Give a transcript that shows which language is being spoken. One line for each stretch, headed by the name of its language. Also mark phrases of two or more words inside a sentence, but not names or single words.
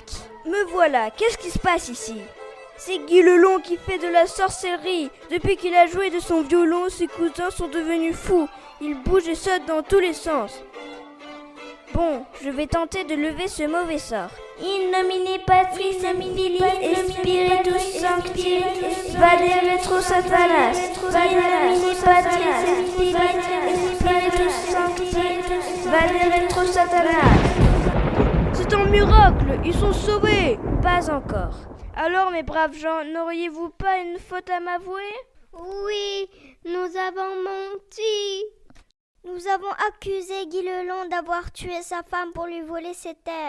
French: Me voilà, qu'est-ce qui se passe ici? C'est Guy le Long qui fait de la sorcellerie. Depuis qu'il a joué de son violon, ses cousins sont devenus fous. Ils bougent et sautent dans tous les sens. Bon, je vais tenter de lever ce mauvais sort.
Latin: In nomine Patris et Spiritus Sancti, Vade retro Satanas, in nomine Patris et Spiritus Sancti, Vade retro Satanas.
French: C'est un miracle, ils sont sauvés. Pas encore. Alors mes braves gens, n'auriez-vous pas une faute à m'avouer? Oui, nous avons menti. Nous avons accusé Guy le Long d'avoir tué sa femme pour lui voler ses terres.